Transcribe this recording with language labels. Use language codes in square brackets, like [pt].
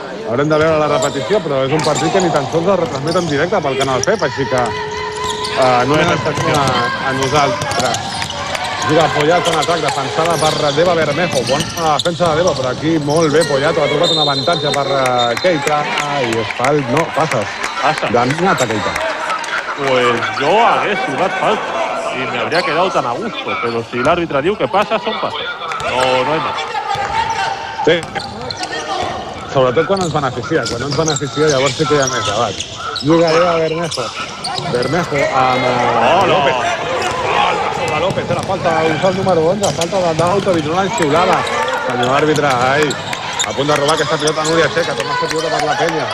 [ca] Haurem de veure la repetició, però és un partit que ni tan sols el retransmet en directe pel canal FEP, així que no és excepció a nosaltres. Juga Poyato en atac, defensada per Deva Bermejo. Bona defensa de Deva, però aquí molt bé Poyato. Ha trobat un avantatge per Keita. I és falt, no, passes. De Minata Keita. [es] Pues yo [ca] hagués jugat [es] falta y me habría quedado tan a gusto, pero si el árbitro [ca] diu [es] que pasa, son pases. No hay más. [ca] Sí. Sobretot quan ens beneficia. Quan no ens beneficia, llavors sí que hi ha més debat. Juga Deva Bermejo amb López. López, la falta del número 11, falta d'autoritronal xiulada. Senyor àrbitre, a punt de robar aquesta pilota Núria Checa, torna a fer pilota per la penya.